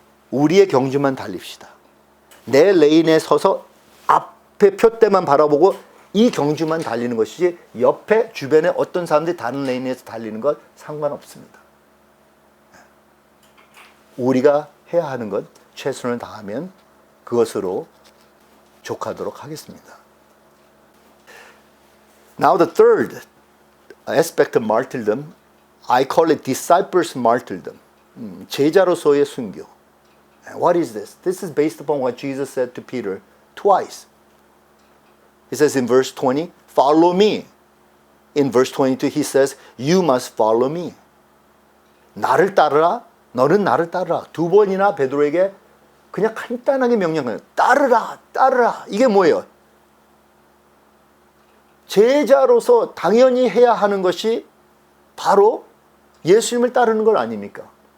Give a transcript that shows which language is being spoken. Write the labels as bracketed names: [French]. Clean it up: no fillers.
[Korean] 우리의 경주만 달립시다. 내 레인에 서서 앞에 표대만 바라보고 이 경주만 달리는 것이지 옆에 주변에 어떤 사람들이 다른 레인에서 달리는 것 상관없습니다. 우리가 해야 하는 것 최선을 다하면 그것으로 족하도록 하겠습니다. [English] Now the third aspect of martyrdom, I call it disciples martyrdom. [Korean] 제자로서의 순교. [English] What is this? This is based upon what Jesus said to Peter twice. He says in verse 20, follow me. In verse 22, he says, you must follow me. [Korean] 나를 따르라. 너는 나를 따르라. 두 번이나 베드로에게 그냥 간단하게 명령해요. 따르라, 따르라. 이게 뭐예요? 제자로서 당연히 해야 하는 것이 바로 예수님을 따르는 것 아닙니까?